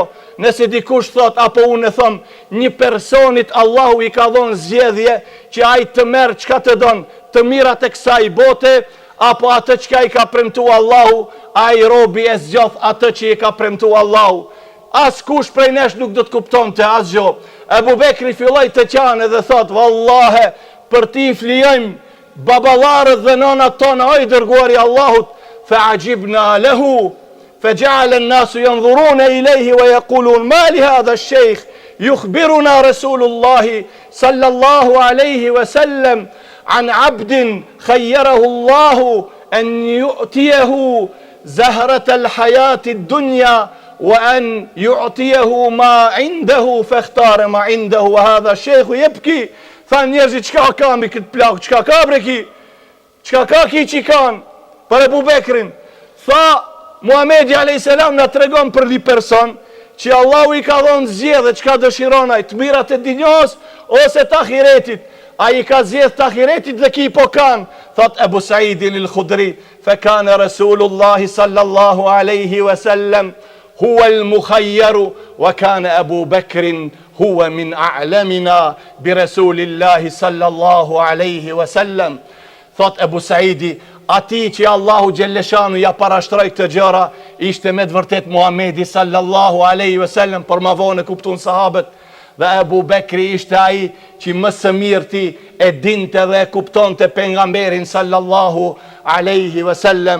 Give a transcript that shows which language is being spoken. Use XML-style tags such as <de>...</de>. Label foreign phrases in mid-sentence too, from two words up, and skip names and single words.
<sq>Nëse dikush thot, apo unë e thom, një personit Allahu i ka dhënë zgjedhje që ai të merr çka të don, të mirat e kësaj bote, apo atë çka i ka premtu Allahu, ai robi e zgjodh atë që i ka premtu Allahu. As kush prej nesh nuk do të kupton të asgjë. Ebu Bekri filloi të qanë dhe thot: vallahe, për ti flijojmë baballarët dhe nënat tona, o i dërguari i Allahut.</sq> <ar>فعجبنا له فجعل الناس ينظرون إليه ويقولون: ما لهذا الشيخ يخبرنا رسول الله صلى الله عليه وسلم عن عبد خيره الله أن يؤتيه زهرة الحياة الدنيا وأن يعطيه ما عنده فاختار ما عنده وهذا الشيخ يبكي.</ar> <sq>Tha njerëzit: çka ka mi këtë plak, çka ka bre ki, çka ka ki që kanë për Ebu Bekrin? Tha Muhamedi a.s. na tregon për një person që Allahu i ka dhënë zgjedhje çka dëshiron ai, të mirat e dinjos ose të ahiretit. Ai ka zgjedh të ahiretit dhe ki po kanë.</sq> <ar>Thot Ebu Saidin al-Khudri: فكان رسول الله صلى الله عليه وسلم هو المخير وكان أبو بكر هو من أعلمنا برسول الله صلى الله عليه وسلم.</ar> <sq>Thot Ebu Saidi, ati që Allahu Gjelleshanu ja parashtroj këtë gjëra, ishte me të vërtet Muhamedi</sq> <ar>صلى الله عليه وسلم,</ar> <sq>për ma vonë kuptun sahabët. Dhe Ebu Bekri ishte ai që më së mirti e dinte dhe e kuptonte pejgamberin</sq> <ar>صلى الله عليه وسلم.</ar>